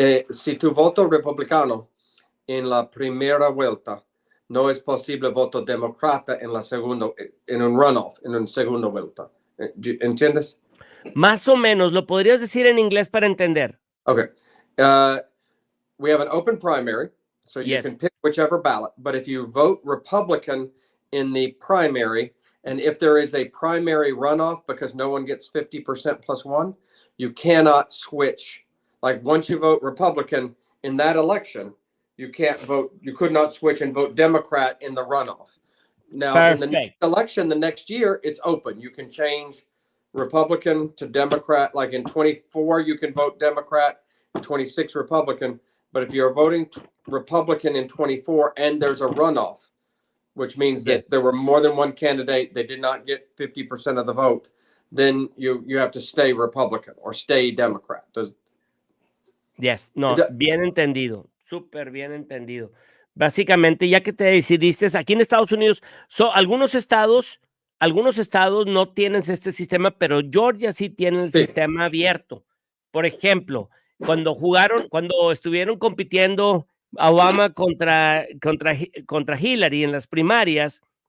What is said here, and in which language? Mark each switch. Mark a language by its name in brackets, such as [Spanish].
[Spanish] Si tu voto republicano en la primera vuelta, no es posible voto demócrata en un runoff, en una segunda vuelta. ¿Entiendes? Más o menos, ¿lo podrías decir en inglés para entender? [English] Okay. We have an open primary, so you can pick whichever ballot, but if you vote Republican in the primary, and if there is a primary runoff because no one gets 50% plus one, you cannot switch. Like once you vote Republican in that election, you can't vote. You could not switch and vote Democrat in the runoff. Now, in the next election, the next year, it's open. You can change Republican to Democrat. Like in 24, you can vote Democrat, in 26 Republican. But if you're voting Republican in 24 and there's a runoff, which means that there were more than one candidate, they did not get 50% of the vote, then you have to stay Republican or stay Democrat. [Spanish] Bien entendido. Súper bien entendido. Básicamente, ya que te decidiste, aquí en Estados Unidos, algunos estados no tienen este sistema, pero Georgia sí tiene el sistema abierto. Por ejemplo, cuando estuvieron compitiendo Obama contra Hillary en las primarias,